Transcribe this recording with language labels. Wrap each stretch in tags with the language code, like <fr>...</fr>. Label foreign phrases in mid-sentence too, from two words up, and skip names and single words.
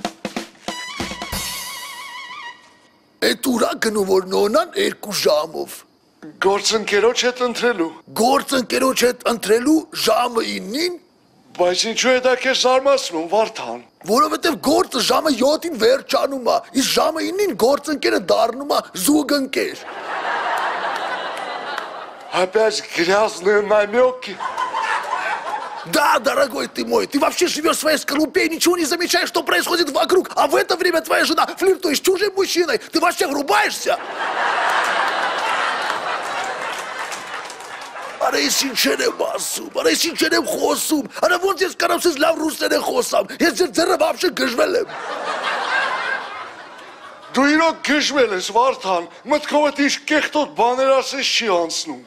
<hy>Էդ ուրա գնում որ նոնան 2 ժամով։ Գործընկերոջ հետ ընտրելու։ Գործընկերոջ հետ ընտրելու ժամը 9-ին, Բայց ինչու է դա քեզ զարմացնում, Վարդան։ որովհետև գործը ժամը 7-ին վերջանում է, իսկ ժամը 9-ին գործընկերը դառնում է զուգընկեր։</hy> <ru>Опять грязные намеки. Да, дорогой ты мой, ты вообще живешь в своей скорлупе и ничего не замечаешь, что происходит вокруг, а в это время твоя жена флиртует с чужим мужчиной. Ты вообще врубаешься?</ru> <hy>Արա ես ինչեր եմ ասում, արա ես ինչեր եմ խոսում, արա ոնց ես կարամ սեզ լավ ռուսերեն խոսամ, ես ձեր ձեռը վաբշե գժվել եմ։ Դու իրոք գժվել ես, Վարդան, մտքովդ ինչ կեղտոտ բաներ ասես չի անցնում։</hy>